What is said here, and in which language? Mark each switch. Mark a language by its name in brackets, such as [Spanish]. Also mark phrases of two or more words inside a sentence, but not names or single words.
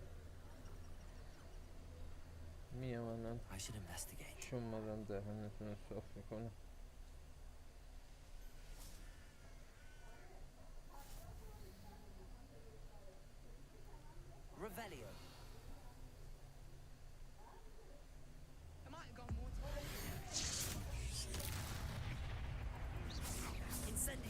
[Persian] میام الان [English] I should investigate. [Persian] چون مدام دهنتون رو صاف میکنم. Revelio. Incendio.